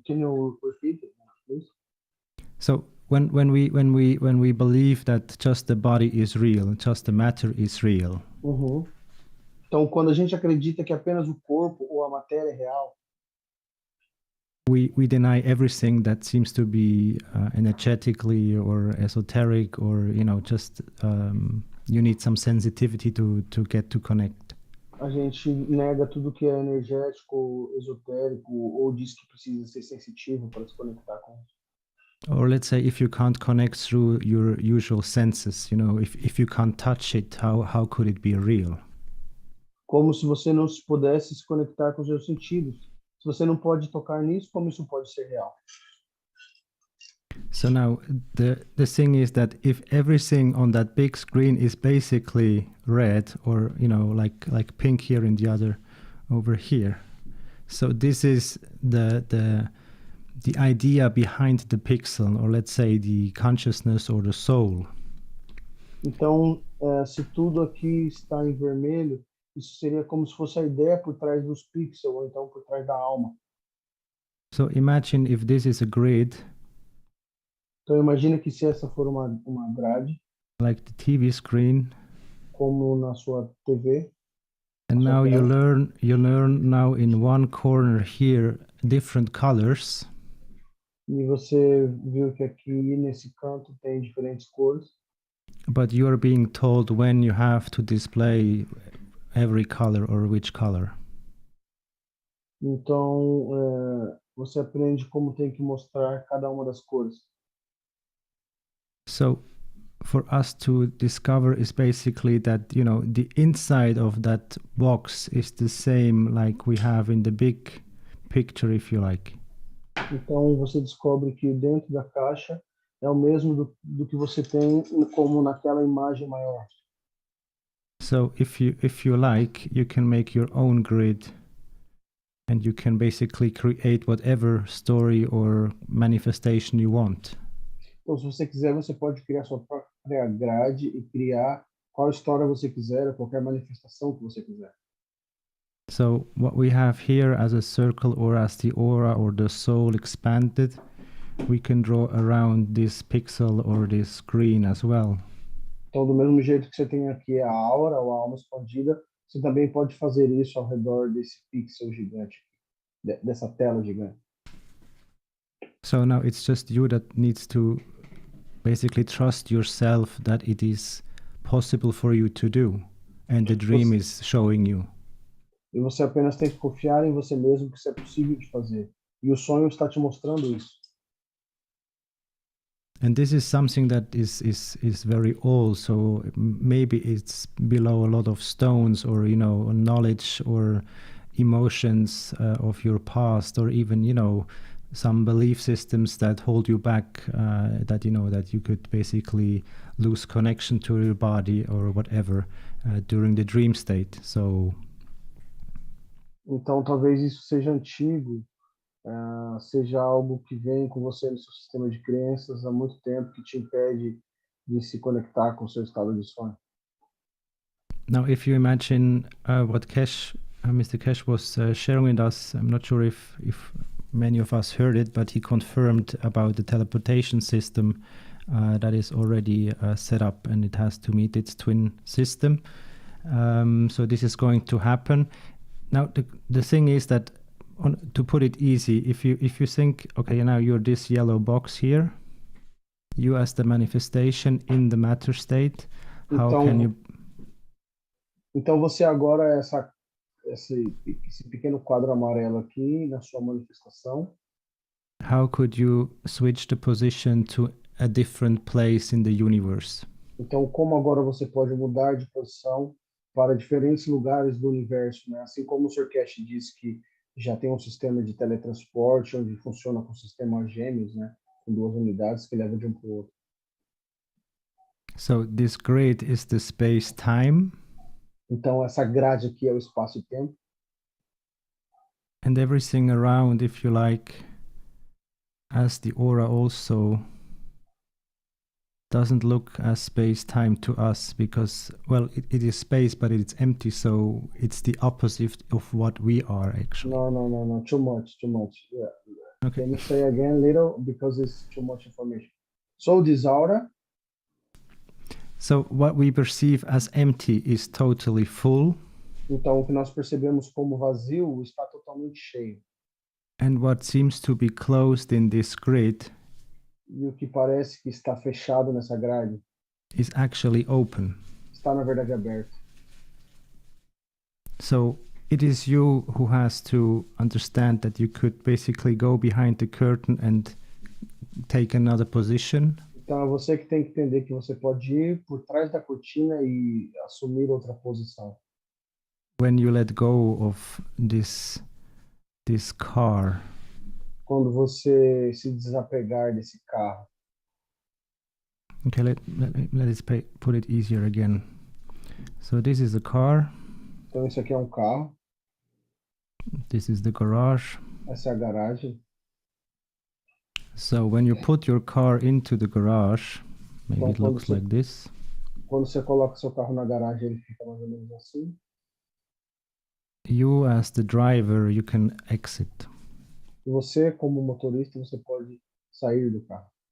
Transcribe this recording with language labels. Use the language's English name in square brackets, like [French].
[English] Can you repeat it, please? So when we believe that just the body is real, just the matter is real. Uhum. [Portuguese] Então, quando a gente acredita que apenas o corpo ou a matéria é real, [English] we deny everything that seems to be energetically or esoteric or just you need some sensitivity to get to connect. [Portuguese] a gente nega tudo que é energético, esotérico, ou diz que precisa ser sensitivo para se conectar com isso. [English] Or let's say if you can't connect through your usual senses, if you can't touch it, how could it be real? [Portuguese] Como se você não pudesse se conectar com os seus sentidos. Se você não pode tocar nisso, como isso pode ser real? [English] So now the thing is that if everything on that big screen is basically red or like pink here and the other over here, so this is the idea behind the pixel, or let's say the consciousness or the soul. [Portuguese] Então, se tudo aqui está em vermelho, isso seria como se fosse a ideia por trás dos pixels, ou então por trás da alma. [English] So imagine if this is a grid. [Portuguese] Então imagina que se essa for uma grade, [English] like the TV screen, [Portuguese] como na sua TV, [English] and now you learn now in one corner here different colors. [Portuguese] e você viu que aqui nesse canto tem diferentes cores, [English] But you are being told when you have to display every color or which color. [Portuguese] então você aprende como tem que mostrar cada uma das cores. [English] So for us to discover is basically that the inside of that box is the same like we have in the big picture, if you like. [Portuguese] Então você descobre que dentro da caixa é o mesmo do que você tem como naquela imagem maior. [English] So if you like, you can make your own grid, and you can basically create whatever story or manifestation you want. [Portuguese] Então, se você quiser, você pode criar sua própria grade e criar qual história você quiser, qualquer manifestação que você quiser. [English] So what we have here as a circle or as the aura or the soul expanded, we can draw around this pixel or this screen as well. [Portuguese] Então, do mesmo jeito que você tem aqui a aura ou a alma expandida, você também pode fazer isso ao redor desse pixel gigante, dessa tela gigante. [English] So now it's just you that needs to basically trust yourself that it is possible for you to do, and the dream is showing you. [Portuguese] E você apenas tem que confiar em você mesmo que isso é possível de fazer. E o sonho está te mostrando isso. [English] And this is something that is very old, so maybe it's below a lot of stones, or knowledge or emotions of your past, or even some belief systems that hold you back, that that you could basically lose connection to your body or whatever during the dream state. So [Portuguese] Então, talvez isso seja antigo, seja algo que vem com você no seu sistema de crenças há muito tempo, que te impede de se conectar com o seu estado de sonho. [English] now, if you imagine what Mr. Keshe was sharing with us, I'm not sure if many of us heard it, but he confirmed about the teleportation system that is already set up, and it has to meet its twin system. So this is going to happen. Now, the thing is that, to put it easy, if you think, okay, now you're this yellow box here, you as the manifestation in the matter state, how can you... [Portuguese] Então você agora é esse pequeno quadro amarelo aqui na sua manifestação. [English] How could you switch the position to a different place in the universe? [Portuguese] Então, como agora você pode mudar de posição para diferentes lugares do universo, né? Assim como o Sr. Keshe disse que já tem um sistema de teletransporte onde funciona com sistemas gêmeos, né? Com duas unidades que levam de um para o outro. [English] So this grid is the space-time. [Portuguese] Então, essa grade aqui é o espaço e tempo. [English] And everything around, if you like, as the aura also doesn't look as space-time to us, because, well, it is space, but it's empty, so it's the opposite of what we are, actually. No. Too much. Yeah. Okay. Can you say again little, because it's too much information. So this aura... So what we perceive as empty is totally full. [Portuguese] Então, o que nós percebemos como vazio está totalmente cheio. [English] And what seems to be closed in this grid [Portuguese] E o que parece que está fechado nessa grade [English] is actually open. [Portuguese] está, na verdade, aberto. [English] So it is you who has to understand that you could basically go behind the curtain and take another position. [Portuguese] Então, é você que tem que entender que você pode ir por trás da cortina e assumir outra posição. [English] When you let go of this car, [Portuguese] Quando você se desapegar desse carro. [English] okay, let us put it easier again. So this is the car. [Portuguese] Então, isso aqui é um carro. [English] This is the garage. [Portuguese] Essa é a garagem. [English] So when you put your car into the garage, maybe it looks like this. [Portuguese] Quando você coloca seu carro na garagem, ele fica mais ou menos assim. [English] You as the driver, you can exit. [Portuguese] E você, como motorista, você pode sair do carro.